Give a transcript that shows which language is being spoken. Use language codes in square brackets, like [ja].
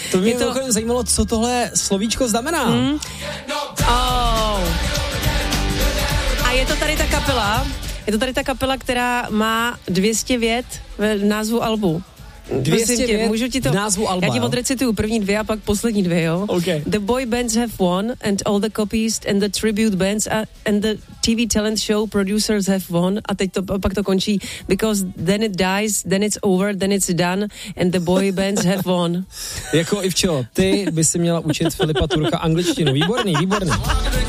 [cs] to mě to zajímalo, co tohle slovíčko znamená. Hmm. Oh. A je to tady ta kapela. Je to tady ta kapela, která má 200 vět v názvu albu. 200 vět můžu ti to, v názvu alba. Já ti odrecituju první dvě a pak poslední dvě, jo? [en] Okay. The boy bands have won and all the copies and the tribute bands and the TV talent show producers have won. [cs] A teď to, pak to končí. [en] Because then it dies, then it's over, then it's done and the boy bands have won. [cs] Jako Ivčo, ty by si měla učit Filipa Turka angličtinu. Výborný, výborný.